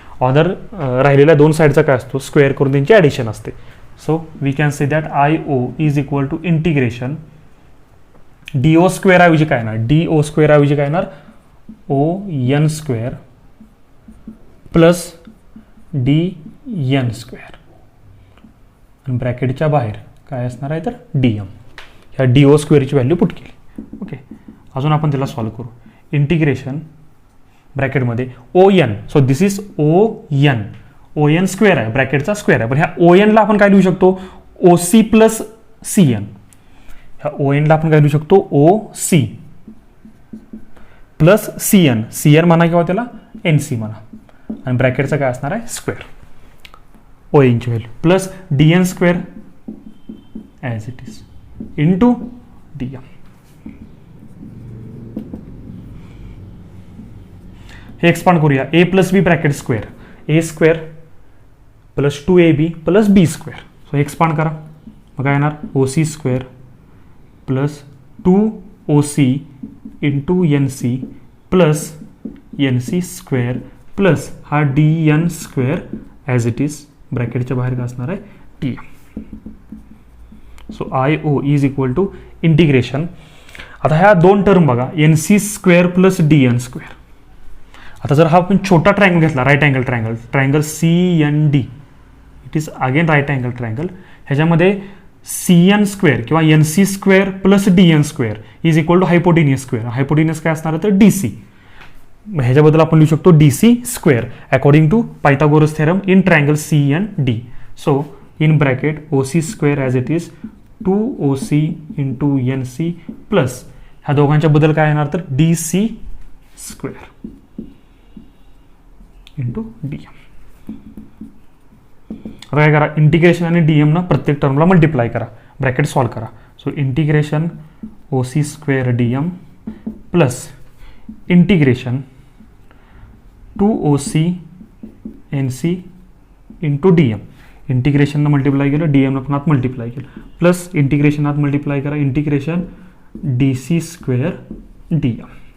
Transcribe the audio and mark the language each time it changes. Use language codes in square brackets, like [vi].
[mr] Other राहिलेल्या दोन साईडचा काय असतो स्क्वेअर करून त्यांची ॲडिशन असते. [en] So we can say that IO is equal to integration DO square [mr] ऐवजी काय येणार, DO square ऐवजी काय येणार O N square plus D N square आणि ब्रॅकेटच्या बाहेर काय असणार आहे तर डी एम. ह्या डी ओ स्क्वेअरची व्हॅल्यू पुट केली. ओके, अजून आपण त्याला सॉल्व्ह करू. Integration ब्रॅकेटमध्ये O N, [en] so this is O N square [mr] आहे, ब्रॅकेटचा स्क्वेअर आहे. पण ह्या ओ एनला आपण काय लिहू शकतो ओ सी प्लस सी एन. ह्या ओ एनला आपण काय लिहू शकतो ओ C plus C N. C N म्हणा किंवा त्याला एन सी म्हणा आणि ब्रॅकेटचा काय असणार आहे square O एनची value plus D N square [en] as it is [mr] into D M. हे एक्सपांड करूया. ए प्लस बी ब्रॅकेट स्क्वेअर, ए स्क्वेअर प्लस 2ab प्लस बी स्क्वेअर. सो एक्सपांड करा, मग काय येणार ओ C square plus 2oc into N C plus N C square plus हा D N square [en] as it is [mr] ब्रॅकेटच्या बाहेर काय असणार आहे T M. [en] So I O is equal to integration. [mr] आता ह्या दोन टर्म बघा N C square plus D N square. आता जर हा आपण छोटा ट्रायंगल घेतला, right angle triangle, triangle C N D, [en] It is again right angle triangle. [mr] ह्याच्यामध्ये सी एन स्क्वेअर किंवा N C square plus D N square [en] Is equal to hypotenuse square. [mr] Hypotenuse काय असणार आहे तर डी सी. ह्याच्याबद्दल आपण लिहू शकतो D C square [en] According to Pythagoras theorem in triangle C N D. [mr] So in bracket O C square [en] as it is [mr] 2oc into N C plus ह्या दोघांच्या बद्दल काय येणार तर D C square into D M. आता काय करा integration आणि डी एम ना प्रत्येक टर्मला मल्टिप्लाय करा, ब्रॅकेट सॉल्व्ह करा. सो इंटिग्रेशन ओ C square D M plus integration 2oc N C into D M. Integration multiply केलं, डी एम पण आत मल्टिप्लाय केलं, प्लस इंटिग्रेशन आत मल्टिप्लाय करा, integration D C square D M.